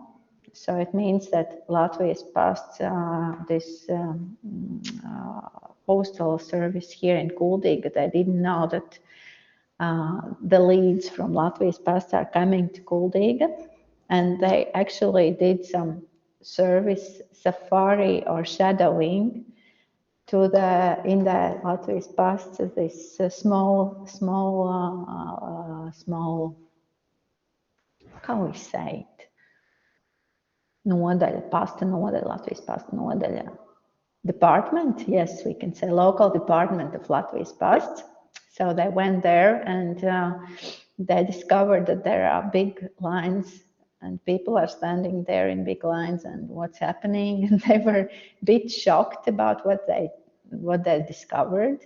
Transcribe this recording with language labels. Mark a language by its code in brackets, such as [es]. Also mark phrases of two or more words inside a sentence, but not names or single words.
[en] So it means that Latvia's Post, this postal service here in Kuldīga, they didn't know that the leads from Latvia's Post are coming to Kuldīga, and they actually did some service safari or shadowing to in the Latvia's Post, this small, how we say it? [lv] Nodaļa, pasta nodaļa, Latvijas Posta nodaļa. [en] Department, yes, we can say local department of Latvia's Post. So they went there and they discovered that there are big lines and people are standing there in big lines and what's happening. And they were a bit shocked about what they discovered.